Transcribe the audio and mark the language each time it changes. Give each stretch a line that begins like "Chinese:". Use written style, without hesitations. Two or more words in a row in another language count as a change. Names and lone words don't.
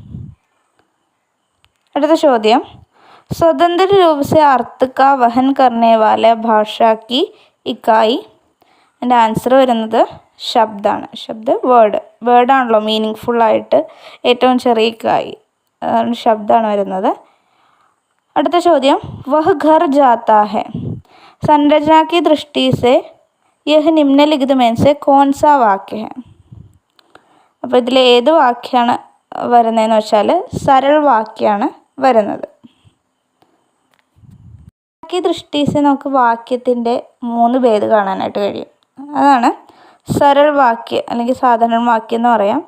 Malayalam: അടുത്ത ചോദ്യം,
Hindi: स्वतंत्र रूप से अर्थ का वहन करने वाला भाषा की इकाई.
Malayalam: എൻ്റെ ആൻസർ വരുന്നത് ശബ്ദമാണ്. ശബ്ദ വേർഡാണല്ലോ, മീനിങ് ഫുള്ളായിട്ട് ഏറ്റവും ചെറിയ ഇക്കായി, ശബ്ദമാണ് വരുന്നത്. അടുത്ത ചോദ്യം,
Hindi: वह घर जाता है संरचना की दृष्टि से यह निम्नलिखित में से कौन सा वाक्य है?
Malayalam: അപ്പോൾ ഇതിൽ ഏത് വാക്യമാണ് വരുന്നതെന്ന് വെച്ചാൽ സരൾ വാക്യമാണ് വരുന്നത്. ഈ ദൃഷ്ടിसे നമുക്ക് വാക്യത്തിൻ്റെ 3 ഭേദം കാണാനായിട്ട് കഴിയും. അതാണ് സരൾ വാക്യം അല്ലെങ്കിൽ സാധാരണ വാക്യം എന്ന് പറയാം.